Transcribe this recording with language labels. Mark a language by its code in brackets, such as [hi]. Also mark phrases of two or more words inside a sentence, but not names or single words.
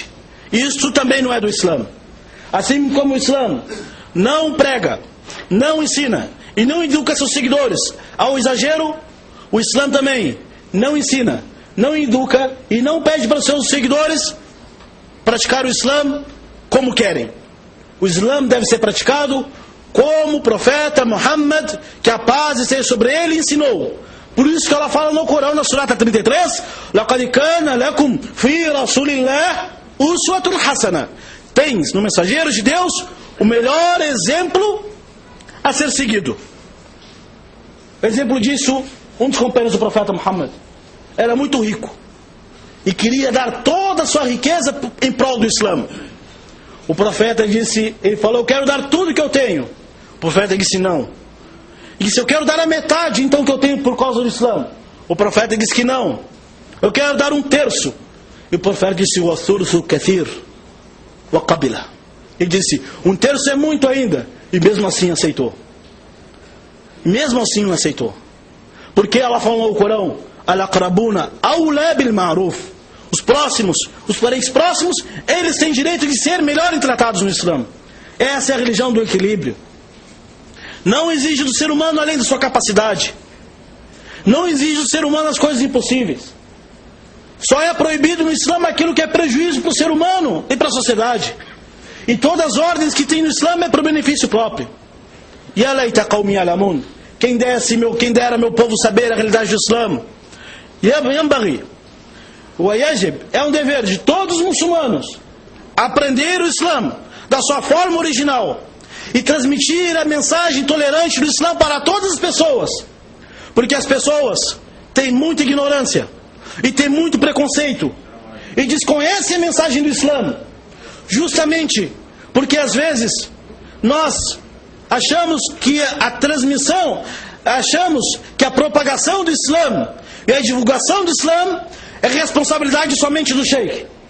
[pt] Isso também não é do Islã. Assim como o Islã não prega, não ensina e não educa seus seguidores ao exagero, o Islã também não ensina, não educa e não pede para os seus seguidores praticar o Islã como querem. O Islã deve ser praticado como o profeta Muhammad, que a paz esteja sobre ele, ensinou. Por isso que ela fala no Corão, na Surata 33, [ar] لَقَدْ كَانَ لَكُمْ فِي رَسُولِ اللَّهِ أسوة حسنة. [pt] Tens no mensageiro de Deus o melhor exemplo a ser seguido. Exemplo disso, um dos companheiros do profeta Muhammad era muito rico e queria dar toda a sua riqueza em prol do Islã. O profeta disse, ele falou, eu quero dar tudo que eu tenho. O profeta disse não. Ele disse, eu quero dar a metade então que eu tenho por causa do Islã. O profeta disse que não. Eu quero dar 1/3. E o profeta disse, [ar] والثلث كثير وقبل. [pt] Ele disse, 1/3 é muito ainda. E mesmo assim aceitou. Mesmo assim não aceitou. Porque ela falou no Corão, [ar] الأقربون أولى بالمعروف. [pt] Os próximos, os parentes próximos, eles têm direito de ser melhor tratados no Islã. Essa é a religião do equilíbrio. Não exige do ser humano além da sua capacidade. Não exige do ser humano as coisas impossíveis. Só é proibido no Islã aquilo que é prejuízo para o ser humano e para a sociedade. E todas as ordens que tem no Islã é para o benefício próprio. [ar] يا ليت قومي يعلمون. [pt] Quem dera meu povo saber a realidade do Islã. [ar] ينبغي ويجب, [pt] é um dever de todos os muçulmanos aprender o Islã da sua forma original e transmitir a mensagem tolerante do Islã para todas as pessoas. Porque as pessoas têm muita ignorância e têm muito preconceito e desconhecem a mensagem do Islã, justamente porque às vezes nós achamos que a transmissão, achamos que a propagação do Islã e a divulgação do Islã é responsabilidade somente do sheikh.